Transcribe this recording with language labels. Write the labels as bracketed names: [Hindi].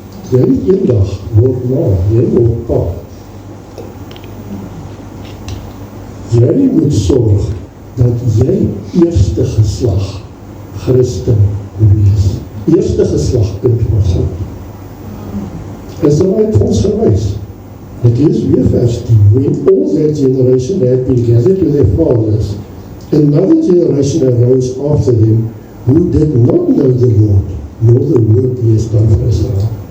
[Afrikaans] Jy eendag word ma, jy word pa. Jy moet sorg dat jy eerste geslag Christen wees. Eerste geslag kind van God. Is daar uit ons gewys? Ek lees weer vers 10. [English] When all that generation had been gathered to their fathers, another generation arose after them who did not know the Lord, nor the work he has done for Israel.